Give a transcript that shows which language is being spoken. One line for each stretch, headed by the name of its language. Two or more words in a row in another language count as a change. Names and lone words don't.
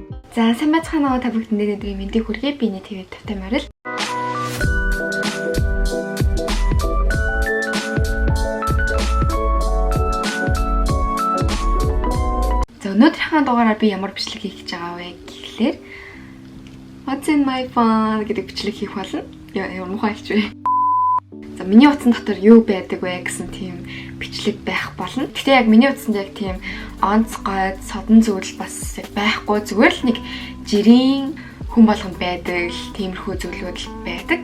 Mongolian: За сайн байцгаана уу та бүхэнд өнөөдрийн мэндийг хүргэе. Би ТV Тавтай Марил. За өнөөдрийнхээ дугаараар би ямар бичлэг хийх гэж байгаа вэ гэхлээр
English: What's in my phone
Mongolian: гэдэг бичлэг хийх болно. Ямар мухай хэлж вэ? За миний утсан дотор юу байдаг вэ гэсэн тийм бичлэг байх болно. Гэхдээ яг миний утсанд яг тийм онцгой, содон зүйл бас байхгүй. Зүгээр л нэг жирийн хүн болгонд байдаг тиймэрхүү зүйлүүд л байдаг.